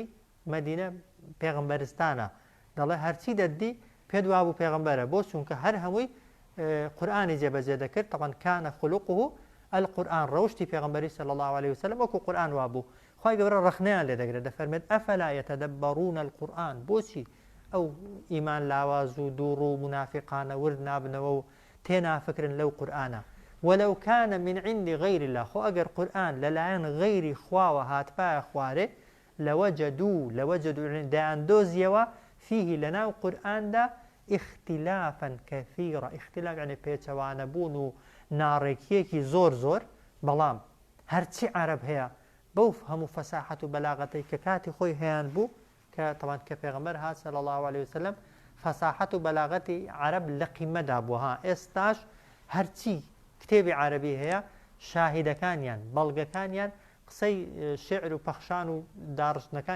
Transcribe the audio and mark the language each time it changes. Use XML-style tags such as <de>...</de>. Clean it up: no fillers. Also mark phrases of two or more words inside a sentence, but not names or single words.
<ckb>مەدینە پێغەمبەرستانە دەڵێ هەرچی دەدی پێ دوا بوو پێغەمبەرە بۆ چونکە هەر هەمووی قورئانی جێبەجێ دەکرد طبعا</ckb> <ar>کانە خولوقه القورئان</ar> <ckb>ڕەوشتی پێغەمبەری</ckb> <ar>صلی الله عليه وسلم</ar> <ckb>وەکو قورئان وابوو خوای گەورە ڕەخنەیان لێ دەگرێت دەفەرمێت</ckb> <ar>ئەفەلا یەتەدەبەڕون القورئان</ar> <ckb>بۆچی ئەو ئیمان لاواز و دووڕ و منافقانە ورد نابنەوە و تێنافکرن لەو قورئانە</ckb> <ar>ولو كان من عند غير الله</ar> <ckb>خو ئەگەر قورئان لەلایەن غەیری خواوە هاتپایە خوارێ لەوەجدوا دایاندۆزیەوە فيه لەناو قورئاندا</ckb> <ar>اختلافا كثيرا</ar> <ckb>اختلاف يعني پێچەوانە بوون و ناڕێکیەکی زۆر بەڵام هەرچی عەرەب هەیە بەو هەموو فەساحەت و بەلاغەتەی کە کاتی خۆی هەیان بوو کە تەمان کە پێغەمبەر هات</ckb> <ar>صلی الله عليه وسلم</ar> <ckb>فەساحەت و بەلاغەتی عەرەب لە قیمەدا بووە ها ئێستاش هەرچی کتێبی عەرەبی هەیە شاهیدەکانیان بەڵگەکانیان قسەی شعر و پەخشان و داڕشتنەکانی</ckb>